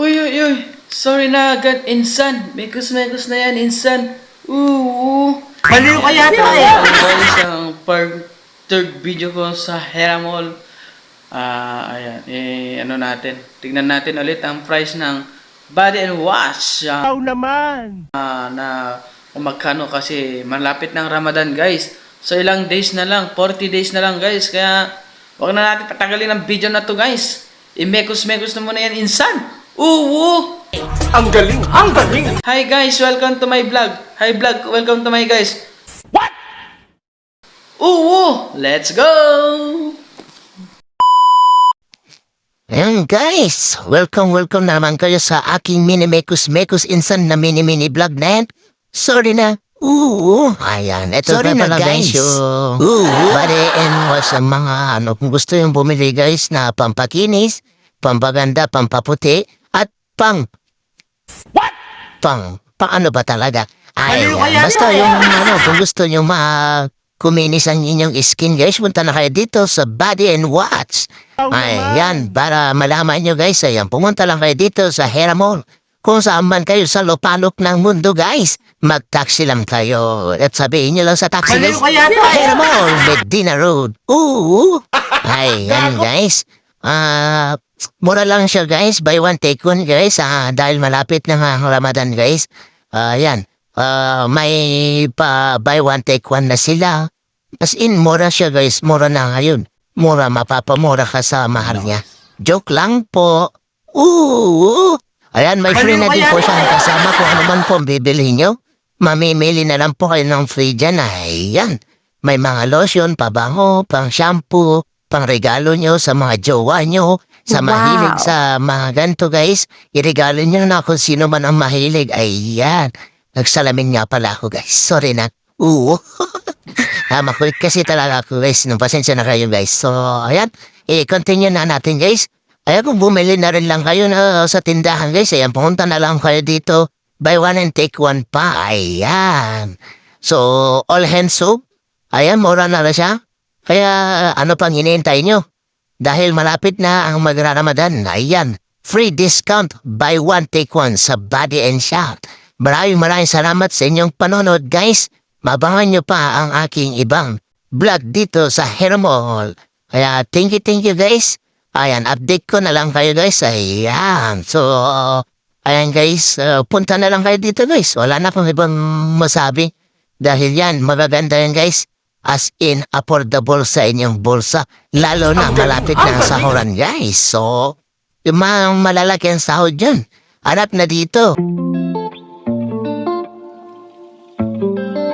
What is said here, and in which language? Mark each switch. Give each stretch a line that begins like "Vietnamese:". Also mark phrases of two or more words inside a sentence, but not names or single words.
Filipino: uy. Sorry na agad, insan. Mekos na yan, insan. Baliw ka yata eh. Guys, ang
English: third video
Filipino: ko sa Hera Mall. Ayan. Ano natin. Tignan natin ulit ang price ng body and wash. Naman. Na kung magkano kasi malapit ng Ramadan, guys. So ilang days na lang, 40 days na lang, guys. Kaya wag na natin patagalin ang video na to, guys. Imekos-mekos na muna yan, insan. Ang galing, ang galing.
English: Hi guys, welcome to my vlog. Hi vlog, welcome to my guys. What? Let's go!
Filipino: Ayan guys, welcome naman kayo sa aking mini-mekos insan na
English: mini vlog
Filipino: na yan. Sorry na. Ayan, eto Sorry na na, pala guys. guys. Body and wash ang mga kung gusto yung bumili guys na pampakinis, pampaganda, pampaputi, at ano ba talaga? Baliw ka yata Basta eh. yung kung gusto nyo kuminis ang inyong skin guys, punta na kayo dito sa Body and Watch. Ayan, para malaman nyo guys, ayan, pumunta lang kayo dito sa Hera Mall. Kung saan man kayo sa lupalok ng mundo guys, mag-taxi lang kayo. At sabihin nyo lang sa taxi Baliw guys, ka yata eh. Hera Mall, Medina Road. Ayan guys. Mura lang siya guys,
English: buy one take one guys,
Filipino: dahil malapit na nga ang Ramadan guys. Ayan, may
English: buy one take one
Filipino: na sila.
English: As in,
Filipino: mura siya guys, mura na ngayon. Mura, mapapamura ka sa mahal niya. Joke lang po. Ayan, may free na din po siyang kasama kung ano man po bibili nyo. Mamimili na lang po kayo ng free dyan. Ayan, may mga lotion, pabango, pang shampoo, pang regalo nyo sa mga jowa nyo, sa mahilig sa mga ganito guys. Iregalo nyo na kung sino man ang mahilig. Ayan, nagsalamin nga pala ako guys. Sorry na. Makulit kasi talaga ako guys. Nung pasensya na kayo guys. So, ayan, i-continue na natin guys. Ayan, kung bumili na rin lang kayo na sa tindahan guys, ayan, pumunta na lang kayo dito.
English: Buy one and take one
Filipino: pa. Ayan.
English: So, all hands soap.
Filipino: Ayan, mura na lang siya. Kaya, ano pang hinihintay nyo? Dahil malapit na ang magra-Ramadan. Ayan,
English: free discount. Buy one, take one
Filipino: sa Body and Shop. Maraming salamat sa inyong panonood guys. Mabangan nyo pa ang aking ibang vlog dito sa Hera Mall. Kaya,
English: thank you guys.
Filipino: Ayan, update ko na lang kayo guys. Ayan, so, ayan guys, punta na lang kayo dito guys. Wala na pang ibang masabi. Dahil yan, magaganda yan guys.
English: As in,
Filipino: affordable sa inyong bulsa. Lalo na malapit na ang sahuran guys. So, yung mga malalaki ang sahod dyan. Hanap na dito.